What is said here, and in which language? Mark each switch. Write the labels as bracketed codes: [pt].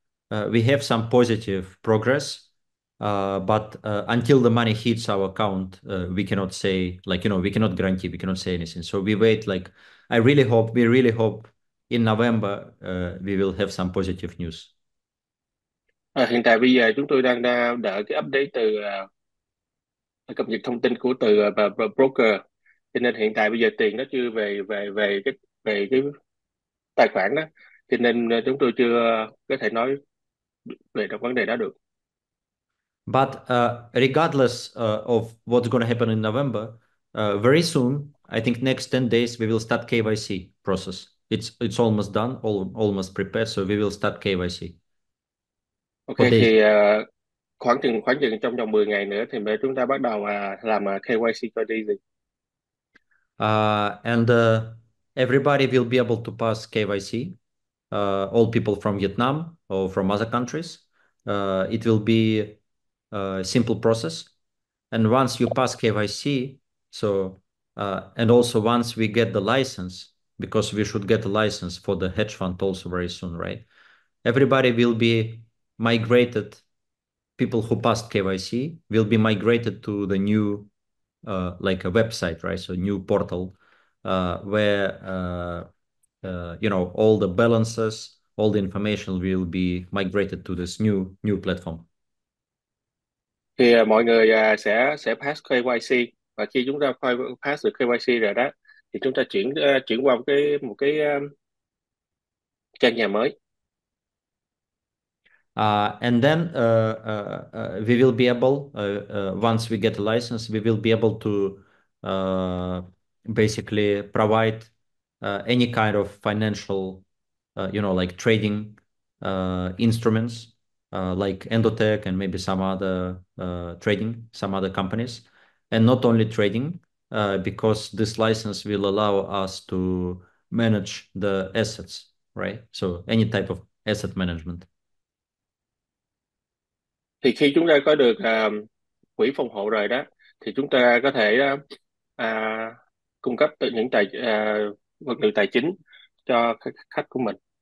[en] We have some positive progress, but until the money hits our account, we cannot say like we cannot guarantee, we cannot say anything. So we wait. Like we really hope in November we will have some positive news. [vi] Hiện tại bây giờ chúng tôi đang đợi cái update từ cập nhật thông tin của từ broker. Cho nên hiện tại bây giờ tiền nó chưa về về về cái tài khoản đó. Cho nên chúng tôi chưa có thể nói về trong vấn đề đó được. [en] But regardless of what's going to happen in November, very soon, I think next 10 days, we will start KYC process. It's almost done, almost prepared, so we will start KYC Ok, for days. [vi] thì khoảng chừng trong vòng 10 ngày nữa thì chúng ta bắt đầu làm KYC cho Daisy. [en] And everybody will be able to pass KYC, all people from Vietnam or from other countries. It will be a simple process. And once you pass KYC, so and also once we get the license, because we should get a license for the hedge fund also very soon, right? Everybody will be migrated. People who passed KYC will be migrated to the new like a website, right? So new portal where all the balances, all the information will be migrated to this new platform. [vi] Thì mọi người sẽ pass KYC, và khi chúng ta pass được KYC rồi đó thì chúng ta chuyển qua một cái trang nhà mới. [en] And then we will be able, once we get a license, we will be able to uh, basically provide any kind of financial, like trading instruments, like Endotech and maybe some other trading, some other companies. And not only trading, because this license will allow us to manage the assets, right? So any type of asset management. [vi] Thì khi chúng ta có được quỹ phòng hộ rồi đó thì chúng ta có thể à, cung cấp những vật liệu tài chính cho khách của mình.